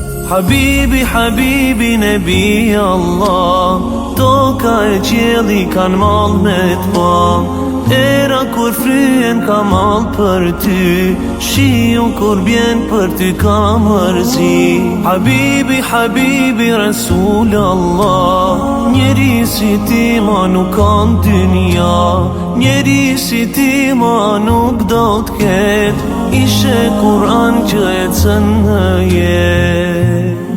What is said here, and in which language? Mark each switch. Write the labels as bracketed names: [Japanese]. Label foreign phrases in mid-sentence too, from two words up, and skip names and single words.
[Arabic] حبيبي، حبيبي، نبي الله, [Albanian] toka e qielli kan mall me t'pa. Era kur fryen ka mall për ty, shiu kur bjen për ty ka mërzi. [Arabic] حبيبي، حبيبي، رسول الله, [Albanian] njeri si ti ma nuk kanë dynja, njeri si ti ma nuk do t'ket, ishe Kur'an që e cën në jet.